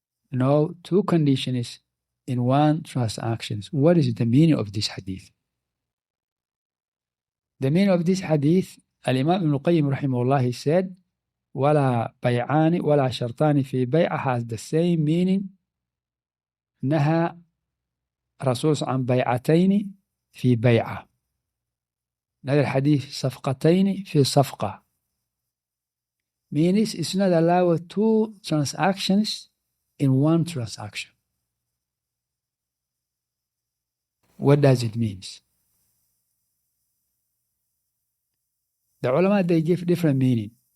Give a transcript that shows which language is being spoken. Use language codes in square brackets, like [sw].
[en] No two conditions in one transaction. What is the meaning of this hadith? The meaning of this hadith, Al-Imam Ibn Qayyim rahimahullah, he said, [ar] ولا بيعان ولا شرطان في بيع [en] has the same meaning. [ar] نهى رسول عن بيعتين في بيعة. هذا الحديث صفقتين في صفقة. [en] Means it's not allowed two transactions in one transaction. What does it mean? The ulama, they give different meaning.